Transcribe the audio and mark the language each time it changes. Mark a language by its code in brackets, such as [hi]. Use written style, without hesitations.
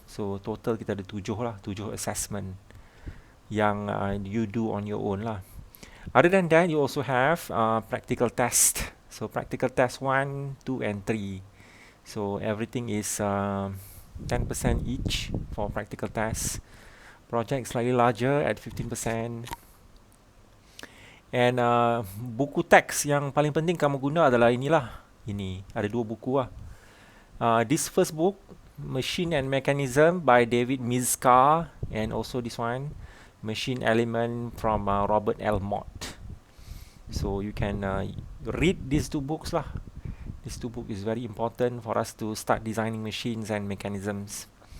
[ms] So total kita ada 7 lah. 7 assessment yang [en] you do on your own [ms] lah. [en] Other than that, you also have practical test. So practical test 1, 2 and 3. So everything is 10% each for practical test. Project slightly larger at 15%. [ms] And buku teks yang paling penting kamu guna adalah inilah. Ini, ada 2 buku lah. [en] This first book, Machine and Mechanism by David Mizka, and also this one, Machine Element from Robert L. Mott. So you can read these 2 books lah. These 2 books is very important for us to start designing machines and mechanisms.